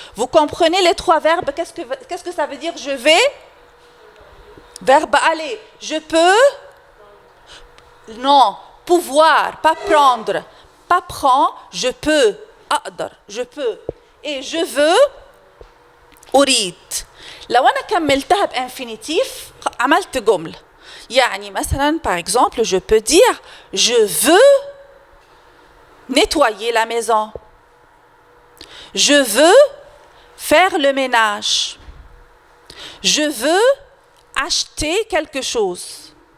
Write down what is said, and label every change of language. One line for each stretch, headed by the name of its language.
French: Vous comprenez les trois verbes? Qu'est-ce que ça veut dire je vais? Verbe aller. Je peux? Non. Pouvoir, pas prendre. Pas prend, je peux, je peux. Et je veux, أريد.
Arabic: لو أنا كملتها بإنفينيتيف عملت جملة. يعني مثلا
French: par exemple, je peux dire je veux nettoyer la maison. Je veux faire le ménage. Je veux acheter quelque chose.